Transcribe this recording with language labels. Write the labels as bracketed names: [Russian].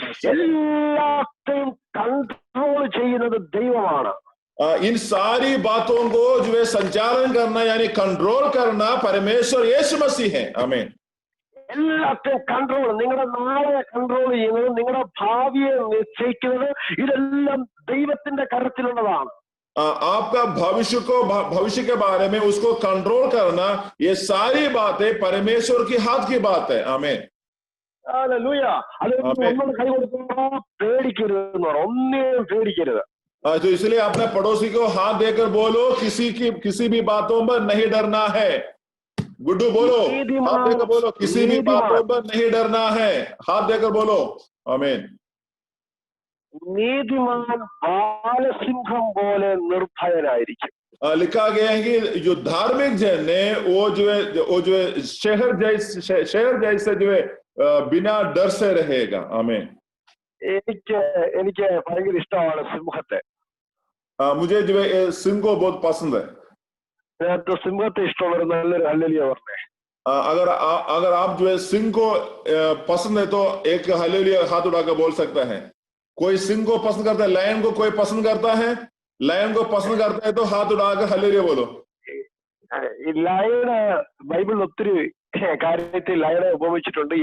[Malayalam] എല്ലാത്തെയും control ചെയ്യുന്നത് ദൈവമാണ്. [Hindi] इन सारी बातों को जो है संचालन करना यानी कंट्रोल करना परमेश्वर यीशु मसीह है। आमीन। [Malayalam] എല്ലാത്തെയും കൺട്രോൾ, നിങ്ങളുടെ നാളെ കൺട്രോൾ ചെയ്യുന്നത്, നിങ്ങളുടെ ഭാവിയെ നിശ്ചയിക്കുന്നത്, ഇതെല്ലാം ദൈവത്തിന്റെ കരത്തിലുള്ളതാണ്. [Hindi] आपका भविष्य के बारे में उसको कंट्रोल करना, ये सारी बातें परमेश्वर की हाथ की बात है। आमीन। [Malayalam] ഹല്ലേലൂയ. അത് നമ്മൾ കൈ കൊടുക്കുമ്പോൾ പേടിക്കരുത്, ഒന്നിനെയും പേടിക്കരുത്. [Hindi] तो इसलिए अपने पड़ोसी को हाथ देकर बोलो, किसी भी बातों पर नहीं डरना है। गुड्डू बोलो, हाथ देकर बोलो, किसी भी बातों पर नहीं डरना है। हाथ देकर बोलो। आमीन। [Malayalam] നീതിമാൻ ബാലസിംഹം പോലെ നിർഭയനായിരിക്കും. [Hindi] लिखा गया है कि जो धार्मिक जन है वो जो है शहर जैसे जो है बिना डर से रहेगा। आमीन। [Malayalam] എനിക്ക് ഭയങ്കര ഇഷ്ടമാണ് സിംഹത്തെ. [Hindi] मुझे जो है सिंह को बहुत पसंद है. [Malayalam] സിംഹത്തെ ഇഷ്ടമുള്ള നല്ലൊരു ഹല്ലേലൂയ പറഞ്ഞേ. [Hindi] अगर आप जो है सिंह को पसंद है तो एक हालेलुया हाथ उठाकर बोल सकता है. कोई सिंह को पसंद करता है, लायन को कोई पसंद करता है, लायन को पसंद करता है तो हाथ उठाकर हालेलुया बोलो. [Malayalam] ലയണ് ബൈബിളിൽ ഒത്തിരി കാര്യത്തിൽ ലയണെ ഉപയോഗിച്ചിട്ടുണ്ട്.